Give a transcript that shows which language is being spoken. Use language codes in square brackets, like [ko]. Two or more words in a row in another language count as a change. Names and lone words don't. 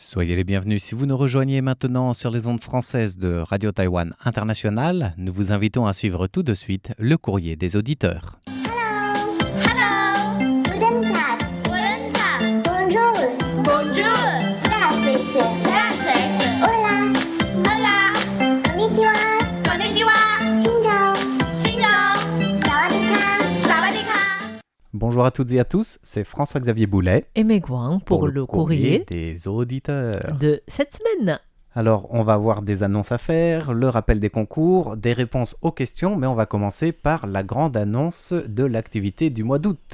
[fr] Soyez les bienvenus si vous nous rejoignez maintenant sur les ondes françaises de Radio Taïwan International. Nous vous invitons à suivre tout de suite le courrier des auditeurs. [en] Hello. Hello. [de] Guten Tag. Guten Tag. [fr] Bonjour. Bonjour. [de] Gracias. [es] Gracias. Hola. Hola. [ja] Konnichiwa. [vi] Konnichiwa. Xin chào. Xin chào. [th] สวัสดีค่ะ สวัสดีค่ะ. [fr] Bonjour à toutes et à tous, c'est François-Xavier Boulet et Megouin pour le courrier des auditeurs. de cette semaine. Alors, on va avoir des annonces à faire, le rappel des concours, des réponses aux questions, mais on va commencer par la grande annonce de l'activité du mois d'août.